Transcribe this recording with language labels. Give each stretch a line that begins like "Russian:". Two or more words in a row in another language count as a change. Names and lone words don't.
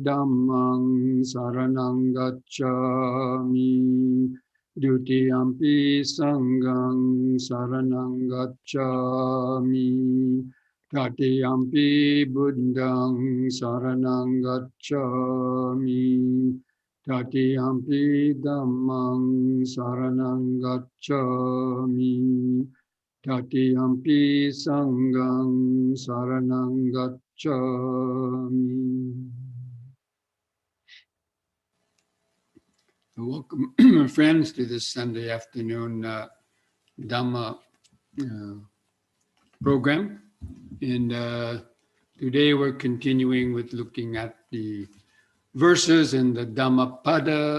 Pali: Dhammang saranang gacchami, Dutiyampi Sanghang saranang gacchami, Tatiyampi Buddhang saranang gacchami, Tatiyampi Dhammang saranang gacchami, Tatiyampi Sanghang saranang gacchami.
English: Welcome, friends, to this Sunday afternoon Dhamma program. And today we're continuing with looking at the verses in the Dhammapada.